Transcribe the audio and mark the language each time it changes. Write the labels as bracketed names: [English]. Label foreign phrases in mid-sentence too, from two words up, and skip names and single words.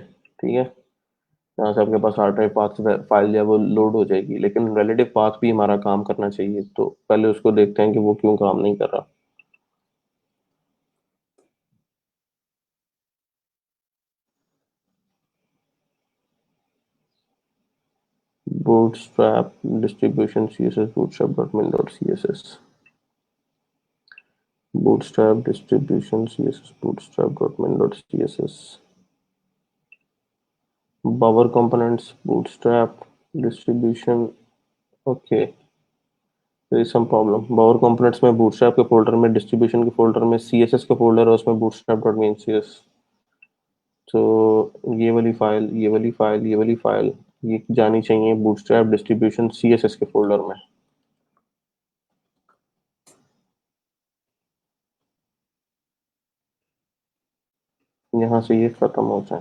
[Hindi] ठीक है, यहाँ से आपके पास [English] hard drive path file [Hindi] जो है वो लोड हो जाएगी, लेकिन [English] relative path [Hindi] भी हमारा काम करना चाहिए। तो पहले उसको देखते हैं कि वो क्यों काम नहीं कर रहा। [English] bootstrap distribution css bootstrap.min.css, bootstrap distribution css bootstrap.min.css, bower components bootstrap distribution। ओके, there is some problem। bower components [Hindi] में bootstrap के फोल्डर में, distribution के फोल्डर में css का फोल्डर है, उसमें bootstrap.min.css। तो ये वाली फाइल, ये वाली फाइल, ये वाली फाइल, ये जानी चाहिए [English] bootstrap distribution css [Hindi] के फोल्डर में। यहाँ से ये खत्म हो जाए।